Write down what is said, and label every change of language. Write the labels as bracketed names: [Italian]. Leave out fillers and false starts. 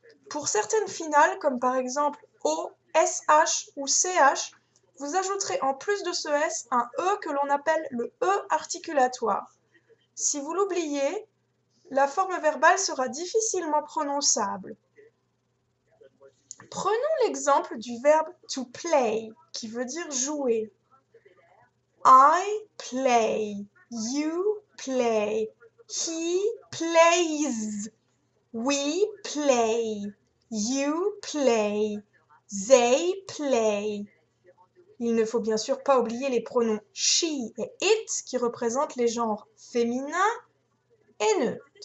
[French] Pour certaines finales, comme par exemple O, SH ou CH, vous ajouterez en plus de ce S un E que l'on appelle le E articulatoire. Si vous l'oubliez, la forme verbale sera difficilement prononçable. Prenons l'exemple du verbe to play, qui veut dire jouer. [English] I play, you play, he plays, we play, you play, they play. [French] Il ne faut bien sûr pas oublier les pronoms she et it qui représentent les genres féminins et neutres.